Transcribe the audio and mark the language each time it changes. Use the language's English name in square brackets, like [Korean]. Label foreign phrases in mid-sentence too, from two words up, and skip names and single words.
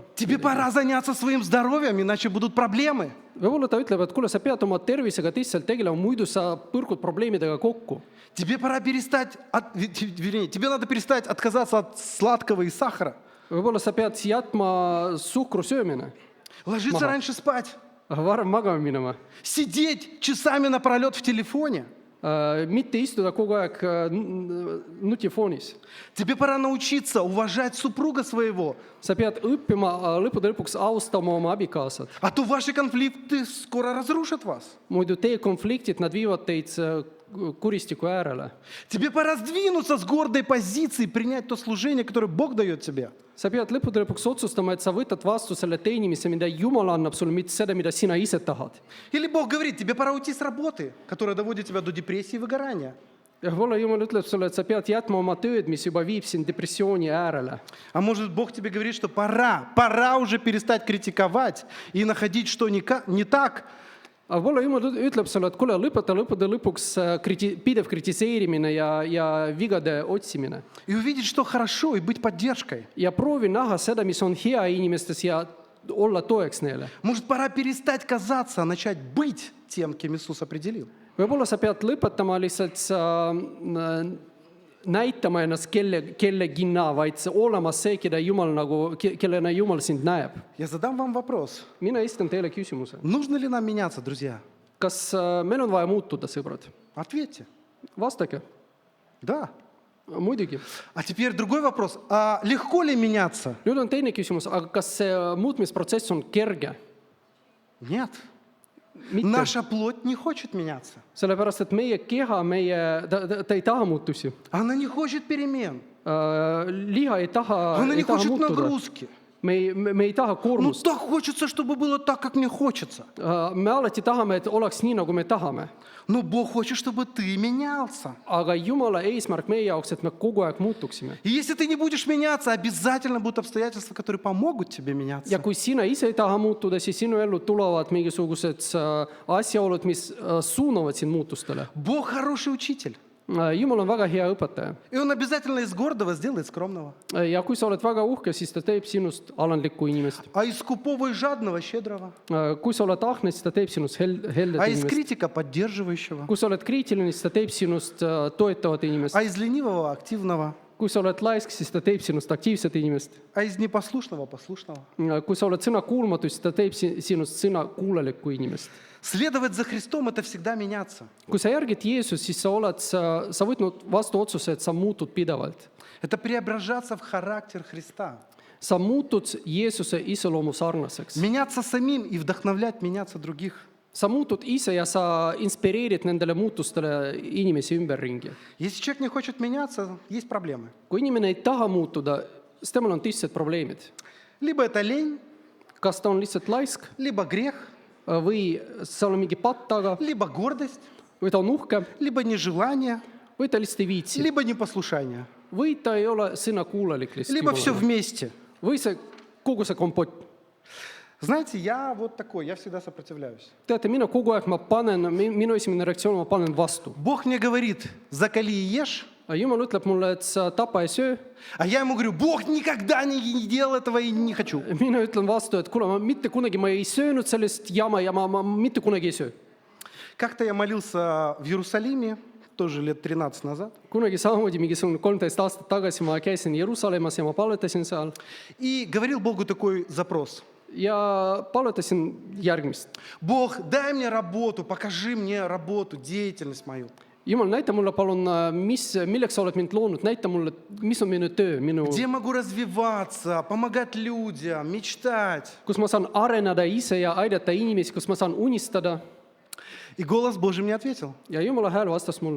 [Russian] Тебе пора заняться своим здоровьем, иначе будут проблемы. [Estonian] Võib-olla ta ütleb, et kuule, sa pead oma tervisega tõsiselt tegelema, muidu sa põrkud probleemidega kokku. [Russian] Тебе пора перестать, вернее, тебе надо перестать отказаться от сладкого и сахара. [Estonian] Võib-olla sa pead jätma suhkru söömine, [Russian] Ложиться раньше спать. [Estonian] varem magama minema. [Russian] Сидеть часами напролет в телефоне. [Estonian] Mitte istuda kogu aeg nutifoonis. [Russian] Тебе пора научиться уважать супруга своего. [Estonian] Sa pead õppima lõppude lõpuks austama oma abikaasat. [Russian] А то ваши конфликты скоро разрушат вас. [Estonian] Muidu teie konfliktid, nad viivad teid kuristiku äärele. [Russian] Тебе пора сдвинуться с гордой позиции и принять то служение, которое Бог дает тебе. [Estonian] Sa pead lõppude lõpuks otsustama, et sa võtad vastu selle teenimise, mida Jumal annab sulle, mitte seda, mida sina ise tahad. [Russian] Или Бог говорит, тебе пора уйти с работы, которая доводит тебя до депрессии и выгорания. [Estonian] Ja võib-olla Jumal ütleb sulle, et sa pead jätma oma tööd, mis juba viib sind depressiooni äärele. [Russian] А может, Бог тебе говорит, что пора уже перестать критиковать и находить, что не так. [Estonian] Aga võib-olla Jumal ütleb sulle, et kuule, lõpeta lõppude lõpuks pidev kritiseerimine ja vigade otsimine. [Russian] И увидеть, что хорошо, и быть поддержкой. [Estonian] Ja proovi näha seda, mis on hea inimestes ja olla toeks neile. [Russian] Может, пора перестать казаться, а начать быть тем, кем Иисус определил. [Estonian] Võib-olla sa pead lõpetama lihtsalt näitama ennast kellegina, vaid olema see, kellena Jumal sind näeb. [Russian] Я задам вам вопрос. [Estonian] Mina esitan teile küsimuse. [Russian] Нужно ли нам меняться, друзья? [Estonian] Kas meil on vaja muutuda, sõbrad? [Russian] Ответьте. [Estonian] Vastage. [Russian] Да. [Estonian] Muidugi. [Russian] А теперь другой вопрос. А легко ли меняться? [Estonian] Nüüd on teine küsimus, aga kas see muutmisprotsess on kerge? [Russian] Нет. [Estonian] Mitte. [Russian] Наша плоть не хочет меняться. [Estonian] Sellepärast, et meie keha, ta ei taha muutusi. [Russian] Она не хочет перемен. [Estonian] Liha ei taha [Russian] Она не хочет [Estonian] muutuda. [Russian] нагрузки. [Estonian] Me ei taha [Russian] Ну [Estonian] koormust. [Russian] так хочется, чтобы было так, как мне хочется. [Estonian] Me alati tahame, et oleks nii, nagu me tahame. [Russian] Но Бог хочет, чтобы ты менялся. [Estonian] Aga Jumala eesmärk meie jaoks, et me kogu aeg muutuksime. [Russian] И если ты не будешь меняться, обязательно будут обстоятельства, которые помогут тебе [Estonian] Ja [Russian] меняться. [Estonian] kui sina ise ei taha muutuda, siis sinu ellu tulevad mingisugused asjaolud, mis suunavad sind muutustele. [Russian] Бог хороший учитель. [Estonian] Jumal on väga hea õpetaja. [Russian] И Он обязательно из гордого сделает скромного. [Estonian] Ja kui sa oled väga uhke, siis ta teeb sinust alandlikku inimest. [Russian] А из скупого и жадного щедрого. [Estonian] Kui sa oled ahne, siis ta teeb sinust heldet [Russian] А из [Estonian] inimest. [Russian] критика поддерживающего. [Estonian] Kui sa oled kriitiline, siis ta teeb sinust toetavat inimest. [Russian] А из ленивого активного. [Estonian] Kui sa oled laisk, siis ta teeb sinust aktiivset inimest. [Russian] А из непослушного послушного. [Estonian] Kui sa oled sõnakuulmatu, siis ta teeb sinust sõnakuulelikku inimest. [Russian] Следовать за Христом – это всегда меняться. [Estonian] Kui sa järgid Jeesust, siis sa võtnud vastu otsuse, et sa muutud pidevalt. [Russian] Это преображаться в характер Христа. [Estonian] Sa muutud Jeesuse iseloomu sarnaseks. [Russian] Меняться самим и вдохновлять меняться других. [Estonian] Sa muutud ise ja sa inspireerid nendele muutustele inimesi ümberringi. [Russian] Если человек не хочет меняться, есть проблемы. [Estonian] Kui inimene ei taha muutuda, siis temal on tõsised probleemid. [Russian] Либо это лень, [Estonian] Kas ta on lihtsalt laisk [Russian] либо грех, [Estonian] või seal on mingi patt taga [Russian] либо гордость, [Estonian] või ta on uhke [Russian] либо нежелание, [Estonian] või ta lihtsalt ei viitsi [Russian] либо непослушание. [Estonian] või ta ei ole sõnakuulelik [Russian] Либо все [Estonian] lihtsalt. [Russian] вместе. [Estonian] Või see kogu see kompott. [Russian] Знаете, я вот такой, я всегда сопротивляюсь. [Estonian] Teate, mina kogu aeg minu esimene reaktsioon, ma panen vastu. [Russian] Бог мне говорит, закали и ешь, [Estonian] Jumal ütleb mulle, et sa tapa ja söö. [Russian] а я ему говорю, Бог никогда не делал этого и не хочу. [Estonian] Mina ütlen vastu, et kuule, ma mitte kunagi ma ei söönud sellest jama ja ma mitte kunagi ei söö. [Russian] Как-то я молился в Иерусалиме, тоже лет 13 назад, [Estonian] Kunagi samamoodi mingisugune 13 aastat tagasi ma käisin Jeruusalemmas ja ma palvetasin seal [Russian] и говорил Богу такой запрос. [Estonian] ja palvetasin järgmist. [Russian] Бог, дай мне работу, покажи мне работу, деятельность мою. [Estonian] Jumal, näita mulle palun, milleks sa oled mind loonud, näita mulle, mis on minu töö, [Russian] Где могу развиваться, помогать людям, мечтать. [Estonian] kus ma saan areneda ise ja aidata inimesi, kus ma saan unistada. [Russian] И голос Божий мне ответил. [Estonian] Ja Jumala hääl vastas mulle.